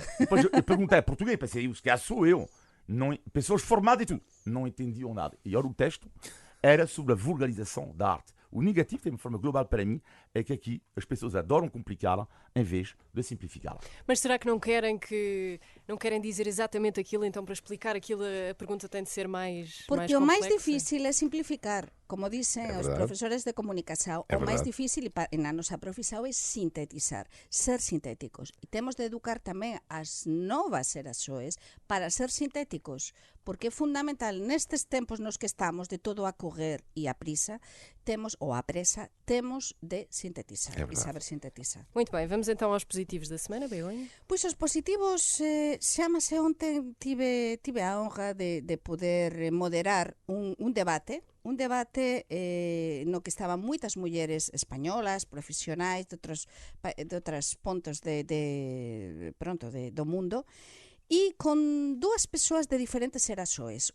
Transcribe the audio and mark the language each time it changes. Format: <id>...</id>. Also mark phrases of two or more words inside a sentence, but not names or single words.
<pt>Depois eu perguntei em português, pensei, se calhar sou eu. Não, pessoas formadas e tudo, não entendiam nada. E ora, o texto era sobre a vulgarização da arte. O negativo, de uma forma global para mim, é que aqui as pessoas adoram complicá-la em vez de simplificá-la. Mas será que não querem dizer exatamente aquilo, então para explicar aquilo a pergunta tem de ser mais</pt> <gl>Porque o máis</gl> <pt>complexa?</pt> <gl>difícil é simplificar. Como dicen os</gl> <pt>verdade.</pt> <gl>profesores de comunicación,</gl> <pt>É</pt> <gl>o máis</gl> <pt>verdade.</pt> <gl>difícil na nosa profesión é sintetizar, ser sintéticos. E temos de educar tamén as novas xeraxoes para ser sintéticos, porque é fundamental nestes tempos nos que estamos de todo a correr e a prisa, temos de sintetizar</gl> <pt>É</pt> <gl>e</gl> <pt>verdade.</pt> <gl>saber sintetizar.</gl> <pt>Muito bem, vamos então aos positivos da semana, Begonha.</pt> <gl>Pois os positivos, xamase ontem tive a honra de poder moderar un debate no que estaban moitas mulleres españolas, profesionais de outros pontos do mundo, e con dúas persoas de diferentes xeraxoes.</gl>